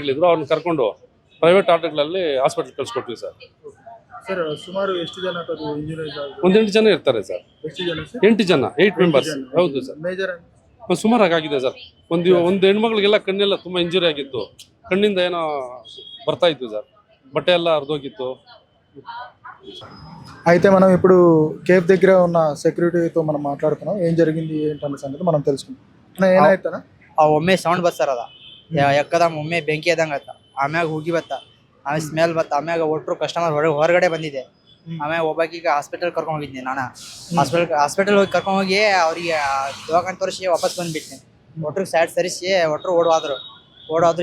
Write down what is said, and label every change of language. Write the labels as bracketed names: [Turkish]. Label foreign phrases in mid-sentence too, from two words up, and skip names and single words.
[Kannada] ಅವ್ರನ್ನ ಕರ್ಕೊಂಡು ಪ್ರೈವೇಟ್ ಆಟೋಗಳಲ್ಲಿ ಹಾಸ್ಪಿಟ್ಲ್ ಕಳಿಸ್ಕೊಟ್ವಿ ಸರ್. ಸರ್ ಸುಮಾರು ಎಷ್ಟು ಜನ ಇಂಜುರೀಸ್ ಆಗಿದೆ? ಒಂದು 8 ಜನ ಇರ್ತಾರೆ ಸರ್. ಎಷ್ಟು ಜನ ಸರ್? 8 ಜನ, 8 ಮೆಂಬರ್ಸ್. ಹೌದು ಸರ್. ಮೇಜರ್ ಸುಮಾರಾಗಿ ಆಗಿದೆ ಸರ್. ಒಂದು ಹೆಣ್ಮಕ್ಳಿಗೆಲ್ಲ ಕಣ್ಣೆಲ್ಲ ತುಂಬಾ ಇಂಜುರಿ ಆಗಿತ್ತು, ಕಣ್ಣಿಂದ ಏನೋ ಬರ್ತಾ ಇತ್ತು సార్, బట్ట ಎಲ್ಲ అర్ధోగిತ್ತು. [Telugu] అయితే మనం ఇప్పుడు కేఫ్ దగ్గర ఉన్న సెక్యూరిటీతో మనం మాట్లాడుతున్నాం. ఏం జరిగింది ఏంటన్న సంగతి మనం తెలుసుకుందాం. [Kannada] ಏನಾಯ್ತನ ಒಮ್ಮೆ ಸೌಂಡ್ ಬತ್ತಾರದ ಎಕ್ಕದಮ್ ಒಮ್ಮೆ ಬೆಂಕಿ ಎದಂಗತ್ತ, ಆಮ್ಯಾಗ ಹೋಗಿ ಬತ್ತ, ಆಮೇಲೆ ಸ್ಮೆಲ್ ಬತ್ತ, ಆಮ್ಯಾಗ ಒಟ್ಟರು ಕಸ್ಟಮರ್ ಹೊರಗಡೆ ಬಂದಿದೆ. ಆಮ್ಯಾಗ ಒಬ್ಬಾಕಿಗೆ ಹಾಸ್ಪಿಟಲ್ ಕರ್ಕೊಂಡು ಹೋಗಿದ್ದೆ ನಾನು. ಹಾಸ್ಪಿಟಲ್ ಹೋಗಿ ಕರ್ಕೊಂಡು ಹೋಗಿ ಅವ್ರಿಗೆ ದವಾಖಾನೆ ತೋರಿಸಿ ವಾಪಸ್ ಬಂದ್ಬಿಟ್ಟೆ. ಒಟ್ಟರಿಗೆ ಸೈಡ್ ಸರಿಸಿ ಒಟ್ಟರು ಓಡೋದ್ರು.